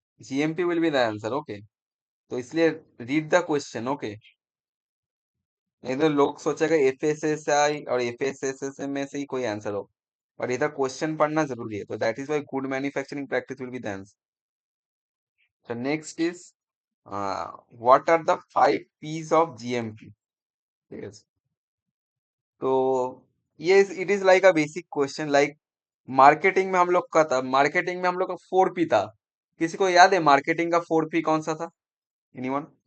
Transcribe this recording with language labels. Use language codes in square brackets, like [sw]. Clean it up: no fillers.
[en] GMP will be the answer. Okay, [hi] तो इसलिए [en] Read the question. [hi] Okay, नहीं तो लोग सोचेगा FSSI और FSSS में से ही कोई आंसर हो, और इधर क्वेश्चन पढ़ना जरूरी है, तो [en] That is why good manufacturing practice will be the answer. So next is what are the 5 P's of GMP? Yes. [hi] तो ये it is like a basic question, like marketing में हम लोग का था, मार्केटिंग में हम लोग का 4P था। किसी को याद है मार्केटिंग का 4P कौन सा था? एनीवन?